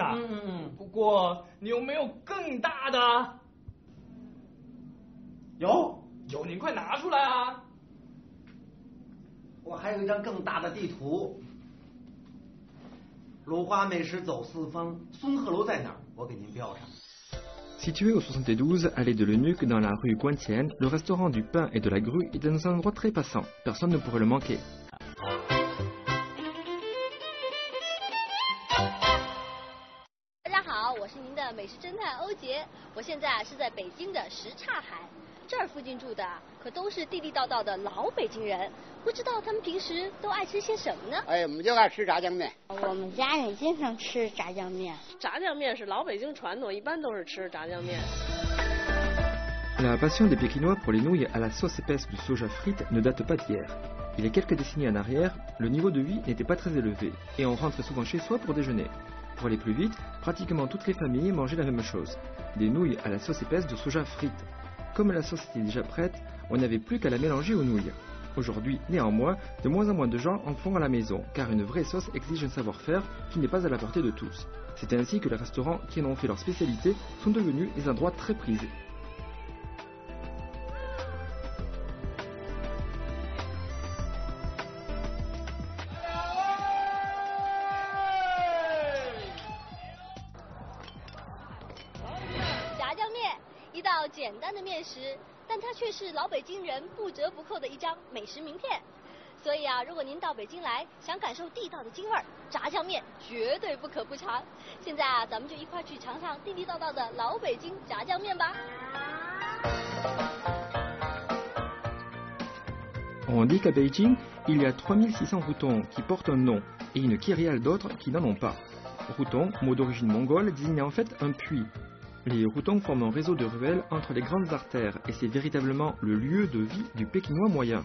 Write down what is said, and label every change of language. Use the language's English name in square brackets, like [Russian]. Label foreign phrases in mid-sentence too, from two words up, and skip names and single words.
[Chinese] 不过你有没有更大的？有，您快拿出来啊！我还有一张更大的地图。鲁华美食走四方，松鹤楼在哪儿？我给您标上。 [French] Situé au 72, allée de l'Eunuque, dans la rue Guantienne, le restaurant du pain et de la grue est dans un endroit très passant. Personne ne pourrait le manquer. [Chinese] 大家好，我是您的美食侦探欧杰，我现在是在北京的什刹海，这儿附近住的可都是地地道道的老北京人，不知道他们平时都爱吃些什么呢？我们就爱吃炸酱面。我们家也经常吃炸酱面。炸酱面是老北京传统，一般都是吃炸酱面。 [French] La passion des Pékinois pour les nouilles à la sauce épaisse de soja frite ne date pas d'hier. Il y a quelques décennies en arrière, le niveau de vie n'était pas très élevé et on rentrait souvent chez soi pour déjeuner. Pour aller plus vite, pratiquement toutes les familles mangeaient la même chose, des nouilles à la sauce épaisse de soja frite. Comme la sauce était déjà prête, on n'avait plus qu'à la mélanger aux nouilles. Aujourd'hui, néanmoins, de moins en moins de gens en font à la maison, car une vraie sauce exige un savoir-faire qui n'est pas à la portée de tous. C'est ainsi que les restaurants qui en ont fait leur spécialité sont devenus des endroits très prisés. [Chinese] 炸酱面，一道简单的面食，但它却是老北京人不折不扣的一张美食名片。所以啊，如果您到北京来，想感受地道的京味儿，炸酱面绝对不可不尝。现在啊，咱们就一块去尝尝地地道道的老北京炸酱面吧。 [French] On dit qu'à Beijing, il y a 3600 routons qui portent un nom et une kyrielle d'autres qui n'en ont pas. Routon, mot d'origine mongole, désigne en fait un puits. Les routons forment un réseau de ruelles entre les grandes artères et c'est véritablement le lieu de vie du Pékinois moyen.